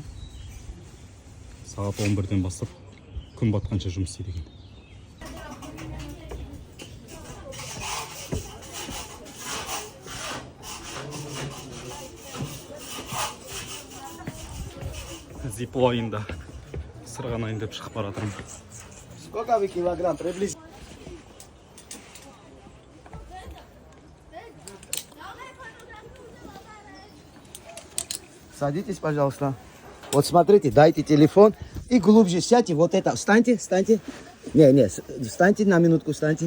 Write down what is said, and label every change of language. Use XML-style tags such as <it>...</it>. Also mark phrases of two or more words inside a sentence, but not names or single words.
<kk>Сағат 11-ден бастап күн батқанша жұмыс істейді екен. Зиплайнда сырғанайын деп шығып бара жатырмын.</kk> <ru>Сколько вы килограмм приблизительно? Садитесь, пожалуйста. Вот смотрите, дайте телефон и глубже сядьте. Вот это, встаньте, встаньте. Не, встаньте на минутку, встаньте.</ru>